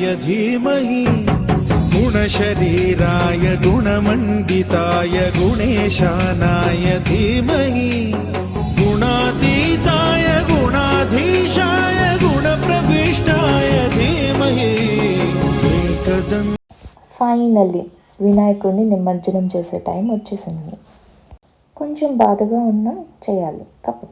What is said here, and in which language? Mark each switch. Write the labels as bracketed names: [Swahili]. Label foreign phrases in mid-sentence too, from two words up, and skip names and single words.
[Sanskrit] धीमहि गुणशरीराय गुणमण्डिताय गुणेशानाय धीमहि गुणातीताय गुणाधीशाय गुणप्रविष्टाय धीमहि एकदं. [Telugu] ఫైనల్లీ వినాయకుడిని నిమజ్జనం చేసే టైం వచ్చేసింది. కొంచెం బాధగా ఉన్నా చేయాలి, తప్పదు.